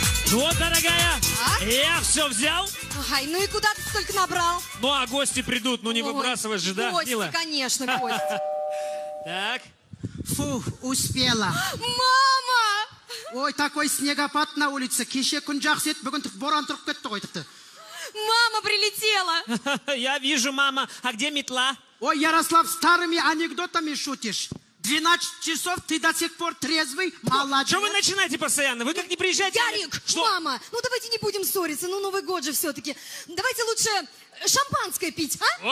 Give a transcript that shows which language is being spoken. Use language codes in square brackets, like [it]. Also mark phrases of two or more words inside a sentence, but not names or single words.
[ru] Ну вот, дорогая, я все взял. Ай, ну и куда ты столько набрал? Ну, а гости придут, ну не выбрасывать же, да, гости, милая? конечно, гости. Так. Фу, успела. Мама! Ой, такой снегопад на улице. [kk] Кеше күн жақсы еді, бүгін боран тұрып кетті ғой тіпті. [ru] Мама прилетела. Я вижу, мама. А где метла? Ой, Ярослав, старыми анекдотами шутишь. 12 часов, ты до сих пор трезвый, молодец. Что вы начинаете постоянно? Вы как не приезжаете? Ярик, что? мама, ну давайте не будем ссориться, ну Новый год же все-таки. Давайте лучше шампанское пить, а?